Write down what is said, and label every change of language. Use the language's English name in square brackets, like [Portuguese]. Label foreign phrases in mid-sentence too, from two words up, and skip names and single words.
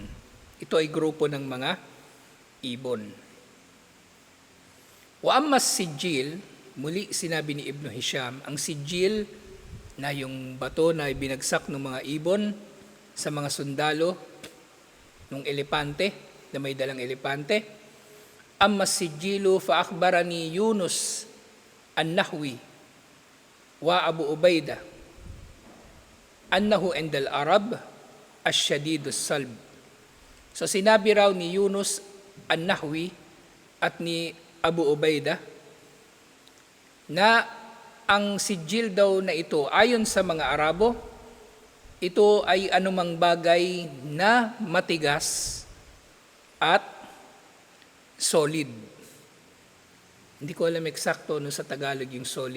[Filipino] Ito ay grupo ng mga ibon. [Arabic] وأما السجيل, [Filipino] muli sinabi ni Ibn Hisham, ang sijil na yung bato na ibinagsak ng mga ibon sa mga sundalo ng elepante, na may dalang elepante. [Arabic] أما سجيل فأخبرني يونس النحوي وأبو عبيدة أنه عند العرب الشديد الصلب. [Filipino] So sinabi raw ni Yunus an-Nahwi at ni Abu Ubaidah na ang sijil daw na ito ayon sa mga Arabo, ito ay anumang bagay na matigas at solid. Hindi ko alam eksakto sa Tagalog yung solid.